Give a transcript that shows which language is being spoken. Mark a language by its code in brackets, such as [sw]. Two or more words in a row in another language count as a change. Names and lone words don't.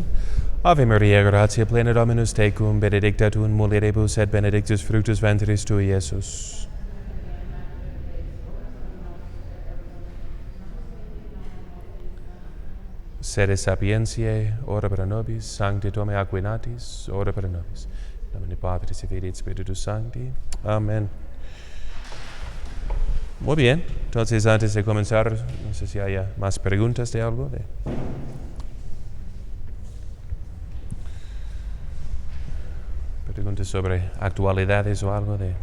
[la] Ave Maria, gratia plena Dominus tecum, benedicta tu in mulieribus et benedictus fructus ventris tui, Iesus. Sede sapientiae, ora pro nobis, Sancti Tome Aquinatis, ora pro nobis. In nomine Patris et Filii et Spiritus Sancti. [es] Amén. Muy bien, entonces antes de comenzar, no sé si haya más preguntas de algo. Preguntas sobre actualidades o algo de...